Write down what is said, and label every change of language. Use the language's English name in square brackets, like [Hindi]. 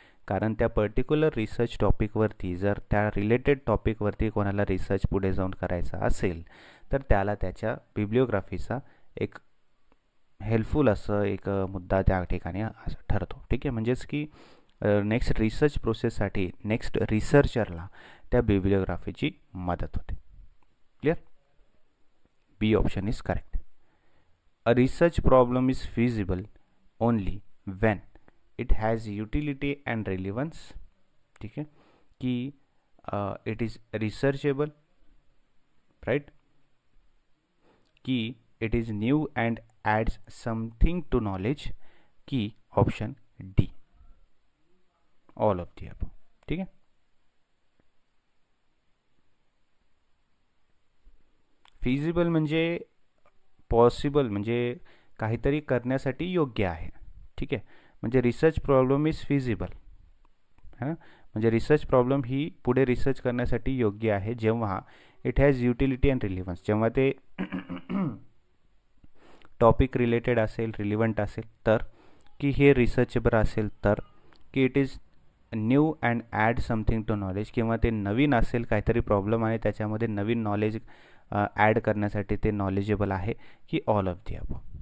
[Marathi] कारण त्या particular research टॉपिकवरती जर त्या रिलेटेड टॉपिकवरती कोणाला रिसर्च पुढे जाऊन करायचा असेल तर त्याला त्याच्या बिब्लिओग्राफीचा एक हेल्पफुल असं एक मुद्दा त्या ठिकाणी ठरतो. ठीक आहे, म्हणजेच की नेक्स्ट रिसर्च प्रोसेससाठी नेक्स्ट रिसर्चरला त्या बिब्लिओग्राफीची मदत होते. [English] Clear. B option is correct. A research problem is feasible only when it has utility and relevance. [Hindi] ठीक है, [English] कि it is researchable, right, कि it is new and adds something to knowledge. की option D all of the above. [Marathi] ठीक है, feasible म्हणजे possible, म्हणजे काहीतरी करण्यासाठी योग्य आहे. ठीक आहे, म्हणजे [English] research problem is feasible [Marathi] है ना, म्हणजे रिसर्च प्रॉब्लेम ही पुढे रिसर्च करण्यासाठी योग्य आहे जेव्हा [English] it has utility and relevance, [Marathi] जेव्हा ते टॉपिक रिलेटेड असेल, रिलिव्हंट असेल तर, की हे रिसर्चेबल असेल तर, की [English] it is new and add something to knowledge, [Marathi] किंवा ते नवीन असेल, काहीतरी प्रॉब्लेम आहे त्याच्यामध्ये नवीन नॉलेज ॲड करण्यासाठी ते नॉलेजेबल आहे. की [English] All of the above.